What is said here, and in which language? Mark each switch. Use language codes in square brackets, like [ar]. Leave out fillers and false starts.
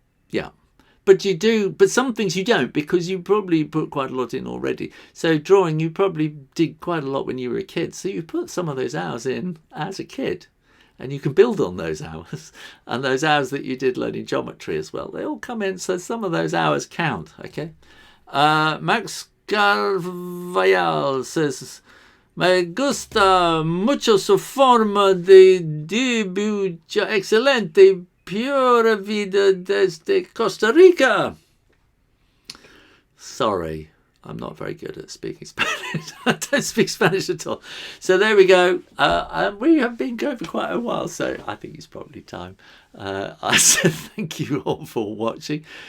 [en] Yeah. But you do, but some things you don't, because you probably put quite a lot in already. So drawing, you probably did quite a lot when you were a kid. So you put some of those hours in as a kid, and you can build on those hours. And those hours that you did learning geometry as well, they all come in. So some of those hours count, okay? [es] Max Carvajal says, me gusta mucho su forma de dibujo excelente. Pura vida desde Costa Rica. [en] Sorry, I'm not very good at speaking Spanish. I don't speak Spanish at all. So there we go. We have been going for quite a while, so I think it's probably time. I said thank you all for watching.